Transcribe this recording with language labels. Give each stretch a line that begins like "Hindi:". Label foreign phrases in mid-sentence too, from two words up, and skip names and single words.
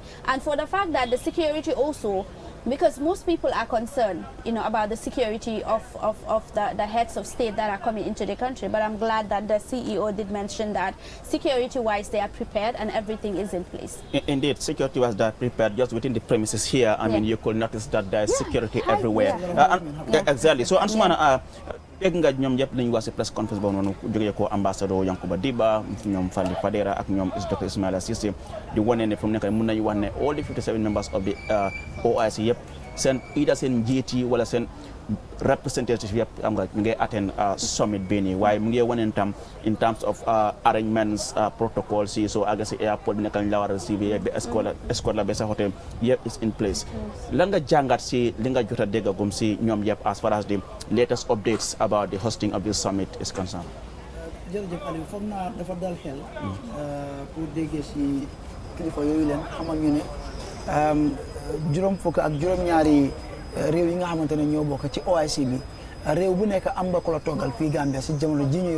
English: And for the fact that the security also, because most people are concerned, about the security of the heads of state that are coming into the country. But I'm glad that the CEO did mention that security-wise they are prepared and everything is in place. Indeed, security-wise they are prepared. Just within the premises here, I mean, you could notice that there is security everywhere. Exactly. So,
Wolof: Ansumana, dégg nga ñoom ñëpp nañu wax ci
English: press conference
Wolof: boobu noonu jógee ko ambassadeur Yankuba Diba ñoom Fally Fadera ak ñoom Dr. Ismaila Cissé di wane ne fu mu nekk mun nañu wax ne
English: all the 57 members of the OIC
Wolof: yëpp seen njiit yi wala seen representative yëpp am nga ñu ngi attend summit bi nii waaye mu ngi wane tam
English: in terms of arrangements protocols
Wolof: yi so aga si airport bi naka ñu la war a receiver ba escort la ba sa hotel yëpp
English: is in place.
Wolof: Lan nga jàngat si li nga jot a déggagum si ñoom yëpp
English: as far as the latest updates about the hosting of this summit is concerned?
Wolof: jërëjëf Aliou foog naa dafa dal xel pour déggee si kilifa yooyu leen xamal ñu ne juróom fukk ak juróom-ñaari réew yi nga xamante ne ñoo bokk ci OIC bi réew bu nekk am nga ko la toogal fii Gambia si jamono ji ñuy